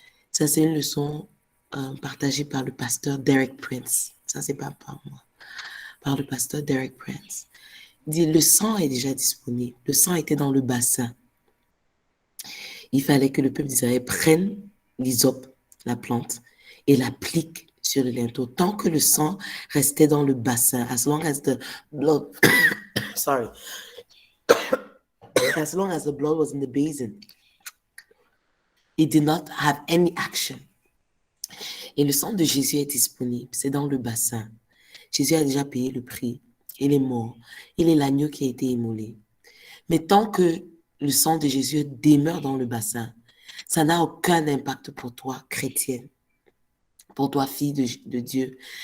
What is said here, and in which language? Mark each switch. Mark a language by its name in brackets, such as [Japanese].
[French] Ça, c'est une leçon partagée par le pasteur Derek Prince. Ça, c'est pas par moi. Par le pasteur Derek Prince. Il dit, le sang est déjà disponible. Le sang était dans le bassin. Il fallait que le peuple d'Israël prenne l'hysope, la plante, et l'applique sur le linteau. Tant que le sang restait dans le bassin, [English] as long as the blood, sorry, as long as the blood was in the basin, it did not have any action. [French] Et le sang de Jésus est disponible, c'est dans le bassin. Jésus a déjà payé le prix. Il est mort. Il est l'agneau qui a été immolé. Mais tant que le sang de Jésus demeure dans le bassin, ça n'a aucun impact pour toi, chrétienne, pour toi, fille de Dieu.